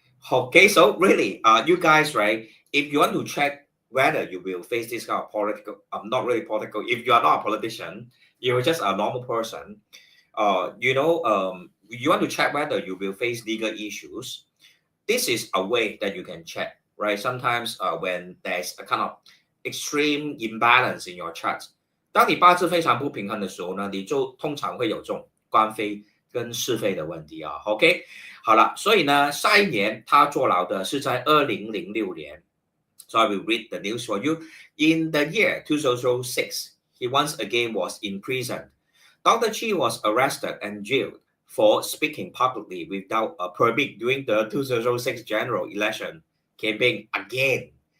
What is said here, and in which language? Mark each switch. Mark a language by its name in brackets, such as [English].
[English] Okay, so really, you guys, right, if you want to check whether you will face this kind of political, not really political, if you are not a politician, you're just a normal person, you want to check whether you will face legal issues, this is a way that you can check, right? Sometimes when there's a kind of extreme imbalance in your chart, [Chinese] 当你八字非常不平衡的时候呢，你就通常会有这种官非跟是非的问题啊。 OK， 好了，所以呢，下一年他坐牢的是在2006年。 [English] So I will read the news for you. In the year 2006, he once again was in prison. Dr. Chee was arrested and jailed for speaking publicly without a permit during the 2006 general election campaign again.